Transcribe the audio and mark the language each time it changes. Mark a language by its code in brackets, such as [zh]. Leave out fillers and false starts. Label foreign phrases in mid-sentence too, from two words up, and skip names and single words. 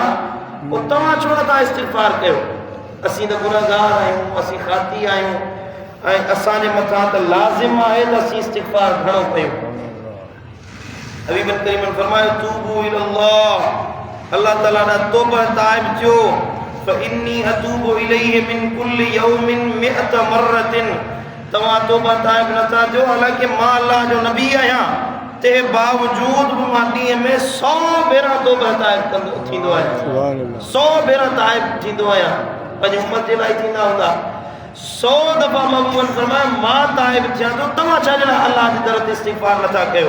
[sd] पोइ तव्हां छो नथा इस्तिग़फ़ार कयो? असीं त गुनहगार आहियूं, असीं खाती आहियूं, ऐं असांजे मथां त लाज़िम आहे त असीं इस्तिग़फ़ार घणो कयूं। हबीब करीम फरमायो [ar] توبوا إلى الله, [sd] अल्लाह ताला ॾांहुं तौबा ताइब थियो। [ar] فإني أتوب إليه من كل يوم 100 مرة. [sd] तव्हां तौबा ताइब नथा थियो, हालांकि मां अल्लाह जो नबी आहियां, ते बावजूद बि मां ॾींहं में 100 भेरा तौबा ताइब थींदो आहियां, 100 भेरा ताइब थींदो आहियां। पंहिंजी उम्मत जे लाइ थींदा हूंदा 100 दफ़ा महबूबनि फरमाया मां ताइब थियां थो, तव्हां छा जे लाइ अल्लाह जी तरफ़ इस्तिग़फ़ार नथा कयो?